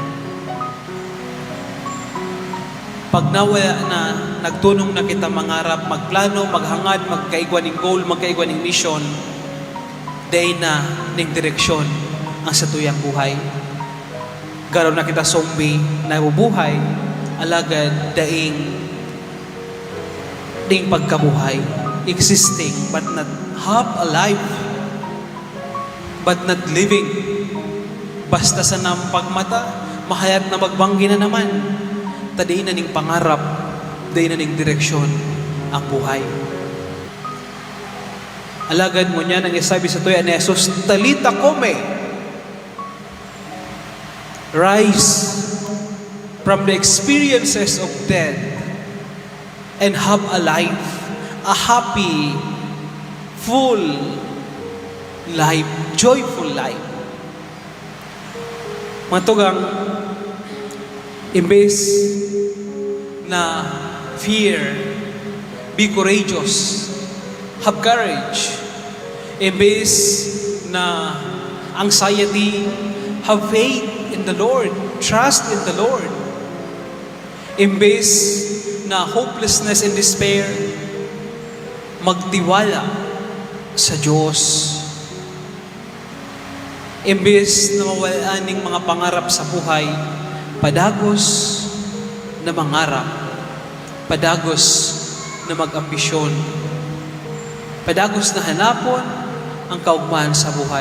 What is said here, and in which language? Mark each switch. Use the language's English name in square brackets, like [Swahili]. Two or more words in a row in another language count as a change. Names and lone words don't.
[Bikol] Pag nawala na, nagtunong na kita mangarap, magplano, maghangad, magkaigwan ng goal, magkaigwan ng mission, day na ning direksyon ang satuyang buhay. Garon na kita zombie na bubuhay, alagad daing pagkabuhay, [English] existing but not half alive, but not living. [Bikol] Basta sa nampagmata, mahayat na magbanggi na naman. Tadiin na ning pangarap, dayin na ning direksyon ang buhay. Alagad mo niya nang isabi sa tuya ni Jesus, [Aramaic] Talita Kome, [English] rise from the experiences of death and have a life, a happy, full life, joyful life. [Bikol] Matugang, imbes na [English] fear, be courageous, have courage. [Bikol] Imbes na [English] anxiety, have faith in the Lord, trust in the Lord. [Bikol] Imbes na [English] hopelessness and despair, [Bikol] magtiwala sa Diyos. Imbes na mawalaan ng mga pangarap sa buhay, padagos na mangarap, padagos na mag-ambisyon, padagos na hanapon ang kaugmahan sa buhay.